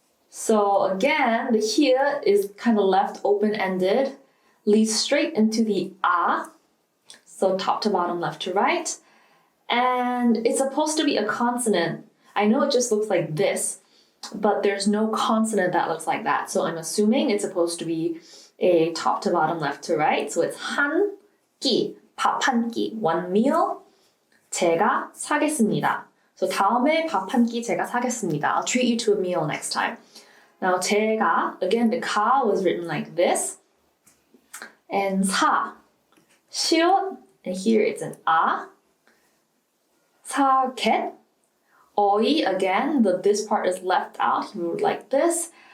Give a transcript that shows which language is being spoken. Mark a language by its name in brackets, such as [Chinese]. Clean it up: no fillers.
[English] So again, the here is kind of left open-ended, leads straight into the a. So top to bottom, left to right. And it's supposed to be a consonant. I know it just looks like this, but there's no consonant that looks like that. So I'm assuming it's supposed to be a top to bottom, left to right. So it's [Korean] 한 끼, 밥 한 끼, [English] one meal. [Korean] 제가 사겠습니다. So 다음에 밥 한 끼 제가 사겠습니다. [English] I'll treat you to a meal next time. Now 제가, again, the 가 was written like this. And 사, 시옷, and here it's an a. 사겠, 어이, again, this part is left out. You wrote like this.